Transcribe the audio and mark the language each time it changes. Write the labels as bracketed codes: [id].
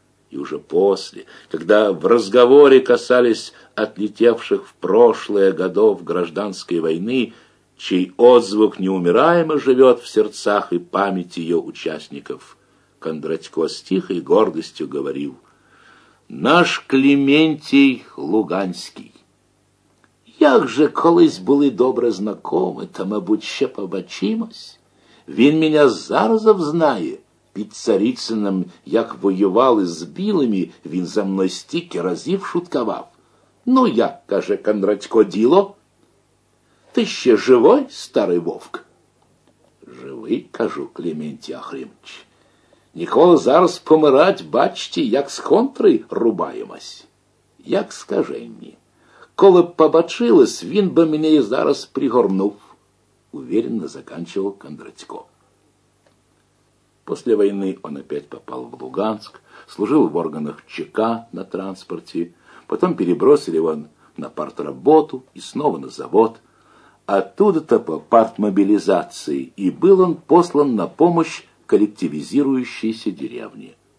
[ru] И уже после, когда в разговоре касались отлетевших в прошлое годов гражданской войны, чей отзвук неумираемо живет в сердцах и памяти ее участников, Кондратько с тихой гордостью говорил: [uk] «Наш Клементий Луганский. Як же колись були добре знакомы, та, мабуть, ще побачимось. Він меня заразов знає. Під Царицином, як воювали з білими, він за мной стільки разів шуткавав. Ну, як, каже Кондратько, діло? Ти ще живой, старий вовк?» «Живий, кажу, Клементій Ахримович. Ніколи зараз помирать, бачте, як з контри рубаємось. Як скаженні. Коли б побачилось, він би мене і зараз пригорнув», – [ru] уверенно заканчивал Кондратько. После войны он опять попал в Луганск, служил в органах ЧК на транспорте, потом перебросили его на партработу и снова на завод. Оттуда-то по партмобилизации и был он послан на помощь коллективизирующейся деревне.